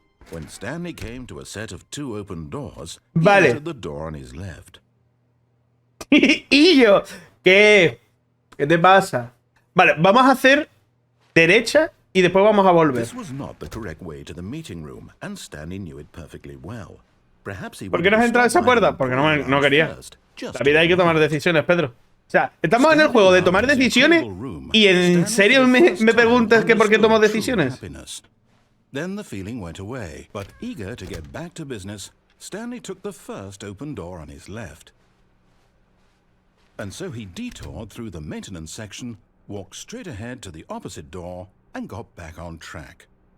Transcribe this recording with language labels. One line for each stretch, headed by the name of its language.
English: When Stanley came to a set of 2 open doors,
Spanish: Vale.
English: he entered the door on his left.
Spanish: Y yo, ¿qué? ¿Qué te pasa? Vale, vamos a hacer derecha y después vamos a volver.
English: This was not the correct way to the meeting room, and Stanley knew it perfectly well. Perhaps he
Spanish: ¿Por qué no has entrado a esa puerta? Porque no quería. La vida hay que tomar decisiones, Pedro. O sea, estamos en el juego de tomar decisiones y en serio me preguntas que por qué tomo decisiones.
English: Then the feeling went away, but eager to get back to business, Stanley took the first open door on his left. And so he detoured through the maintenance section, walked straight ahead to the opposite door, and got back on track.